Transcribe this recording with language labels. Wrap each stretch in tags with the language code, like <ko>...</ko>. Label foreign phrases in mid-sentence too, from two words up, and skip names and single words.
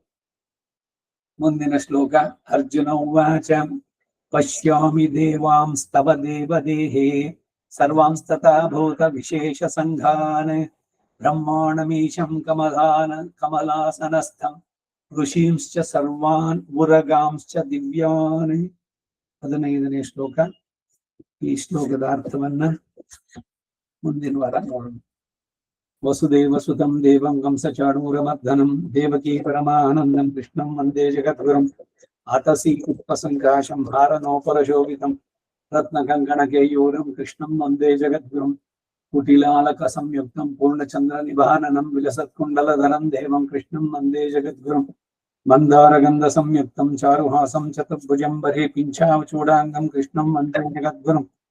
<kn>ಮುಂದಿನ ಶ್ಲೋಕ</kn> <sa>ಅರ್ಜುನ ಉವಾಚ ಪಶ್ಯಾಮಿ ದೇವಾಂಸ್ತವ ದೇವದೇಹೇ ಸರ್ವಾಂಸ್ತತಾ ಭೂತ ವಿಶೇಷ ಸಂಘಾನ್ ಬ್ರಹ್ಮಾಣಮೀಶಂ ಕಮಲಾಸನಸ್ಥಂ ಋಷೀಂಶ್ಚ ಸರ್ವಾನ್ ಉರಗಾಂಶ್ಚ ದಿವ್ಯಾನ್.</sa> <kn>15ನೇ ಶ್ಲೋಕ. ಈ ಶ್ಲೋಕದ ಅರ್ಥವನ್ನ ಮುಂದಿನ ವಾರ ನೋಡೋಣ.</kn> <sa>ವಸುದೇವ ಸುತಂ ದೇವಂ ಕಂಸಚಾಣೂರಮರ್ದನಂ ದೇವಕೀ ಪರಮಾನಂದಂ ಕೃಷ್ಣಂ ವಂದೇ ಜಗದ್ಗುರುಂ ಆತಸಿ ಉಪಸಂಕಾಶಂ ಹಾರನೋಪರಶೋಭಿತಂ ರತ್ನಕಂಕಣಕೇಯೂರಂ ಕೃಷ್ಣಂ ವಂದೇ ಜಗದ್ಗುರುಂ ಕುಟಿಲಾಲಕ ಸಂಯುಕ್ತಂ ಪೂರ್ಣಚಂದ್ರ ನಿಭಾನನಂ ವಿಲಸತ್ಕುಂಡಲಧರಂ ದೇವಂ ಕೃಷ್ಣಂ ವಂದೇ ಜಗದ್ಗುರುಂ ಮಂದಾರಗಂಧ ಸಂಯುಕ್ತಂ ಚಾರುಹಾಸಂ ಚತುರ್ಭುಜಂ ಬರೆ ಪಿಂಚಾವಚೂಡಾಂಗಂ ಕೃಷ್ಣಂ ವಂದೇ ಜಗದ್ಗುರುಂ</sa>